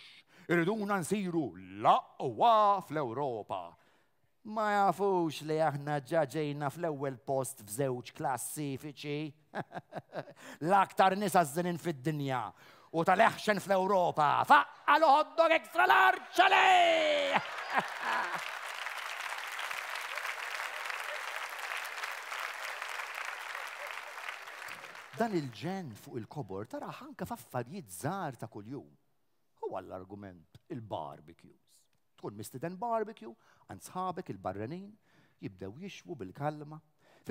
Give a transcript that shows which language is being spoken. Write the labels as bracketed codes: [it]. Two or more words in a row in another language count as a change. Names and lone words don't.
[mt] Irriduna nsiru l-aqwa fl-Ewropa. Ma jafux li aħna ġaġejna fl-ewwel post f'żewġ klassifiċi. L-aktar nies għażżinin fid-dinja. U tal-eħxen fl-Ewropa. Faqqalu [en] hot dog extra large [mt] għalej! Dan il-ġen fuq il-kobor tara ħanka f'affarijiet żgħar ta' kuljum. Huwa l-argument il-barbecues. Tkun mistiden barbecue, għand sħabek il-barranin jibdew jixwu bil-kalma.